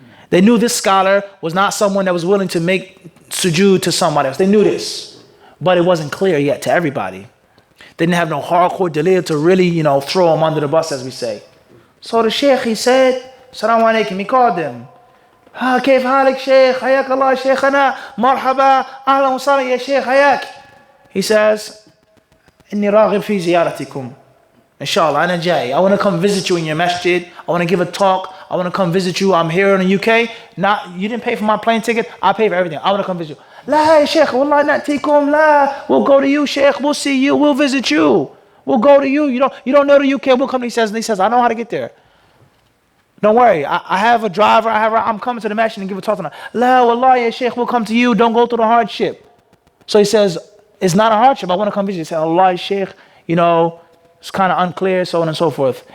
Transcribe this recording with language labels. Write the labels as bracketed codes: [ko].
[en] They knew this scholar was not someone that was willing to make sujood to somebody else. They knew this, but it wasn't clear yet to everybody. They didn't have no hardcore dalil to really, throw them under the bus, as we say. So the sheikh, he said, Assalamu alaikum, he called them. [ar] كيف حالك شيخ حياك الله شيخنا مرحبا أهلا وسهلا يا شيخ حياك. [en] He says, [ar] إني راغب في زيارتكم. Inshallah, أنا جاي. [en] I want to come visit you in your masjid. I want to give a talk. I want to come visit you. I'm here in the UK. You didn't pay for my plane ticket. I pay for everything. I want to come visit you. [ar] لا يا شيخ والله نأتيكم لا. [en] We'll go to you, Sheikh. We'll see you. We'll visit you. We'll go to you. You don't know the UK. We'll come. He says, I know how to get there. Don't worry. I have a driver. I'm coming to the masjid and give a talk tonight. [ar] La wallah ya Sheikh. [en] We'll come to you. Don't go through the hardship. So he says, it's not a hardship. I want to come visit. He said, Allah Sheikh, it's kind of unclear, so on and so forth.